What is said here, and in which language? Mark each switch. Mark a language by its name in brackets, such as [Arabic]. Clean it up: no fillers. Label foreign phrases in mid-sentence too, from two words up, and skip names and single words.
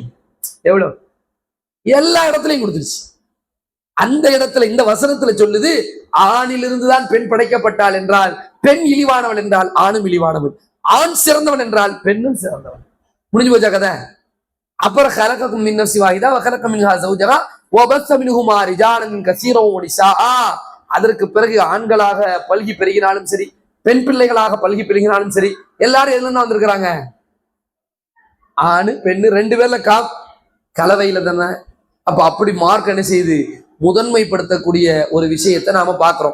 [Tamil] எவ்வளவு எல்லா இடத்துலையும் கொடுத்துருச்சு. அந்த இடத்துல இந்த வசனத்துல சொல்லுது, ஆணிலிருந்துதான் பெண் படைக்கப்பட்டாள் என்றால் பெண் இழிவானவள் என்றால் ஆணும் இழிவானவன், ஆண் சிறந்தவன் என்றால் பெண்ணும் சிறந்தவன். முடிஞ்சு போச்சா கதை? [Arabic] அப்புறம் خلقكم من نفس واحدة وخلق منها زوجها وبث منهما رجالا كثيرا ونساء. [Tamil] அதற்கு பிறகு ஆண்களாக பல்கி பெருகினாலும் சரி, பெண் பிள்ளைகளாக பல்கி பெருகினாலும் சரி, எல்லாரும் எதுல இருந்து வந்திருக்கிறாங்க? ஆணு பெண்ணு ரெண்டு பேர்ல கலவையில தானே. அப்ப அப்படி மார்க் என்ன செய்து முதன்மைப்படுத்தக்கூடிய ஒரு விஷயத்தை நாம பாக்குறோம்.